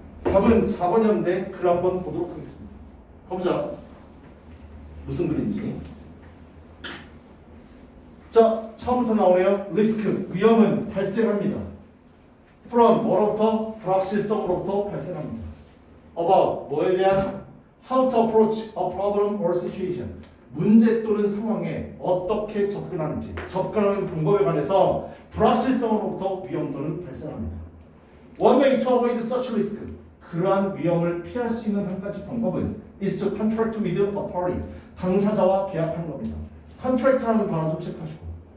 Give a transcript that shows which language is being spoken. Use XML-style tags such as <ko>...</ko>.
<ko>답은 4번이었는데 글 한번 보도록 하겠습니다. 가보자. 무슨 글인지. 자, 처음부터 나오네요. 리스크, 위험은 발생합니다. from, 뭐로부터? 불확실성으로부터 발생합니다. about, 뭐에 대한?</ko> <en>how to approach a problem or situation.</en> <ko>문제 또는 상황에 어떻게 접근하는지, 접근하는 방법에 관해서 불확실성으로부터 위험도는 발생합니다.</ko> <en>One way to avoid such risk.</en> <ko>그러한 위험을 피할 수 있는 한 가지 방법은</ko> <en>is to contract with a party.</en> <ko>당사자와 계약하는 겁니다. contract라는 단어도 체크하시고.</ko>